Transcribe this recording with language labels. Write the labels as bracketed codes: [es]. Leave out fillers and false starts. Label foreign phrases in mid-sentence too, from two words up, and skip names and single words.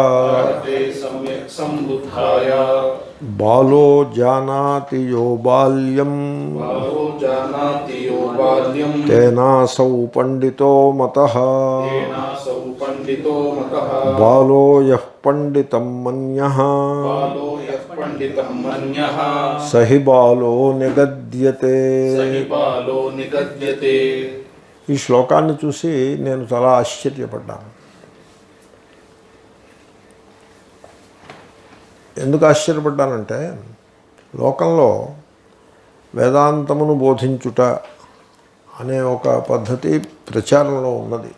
[sa] बालो जानाति यो बाल्यं तेनासौ पंडितो मतः बालो यः पंडितं मन्यः सहि बालो निगद्यते। [te] ఈ శ్లోకాన్ని చూసి నేను చాలా ఆశ్చర్యపడ్డాను. ఎందుకు ఆశ్చర్యపడ్డానంటే, లోకంలో వేదాంతమును బోధించుట అనే ఒక పద్ధతి ప్రచారంలో ఉన్నది.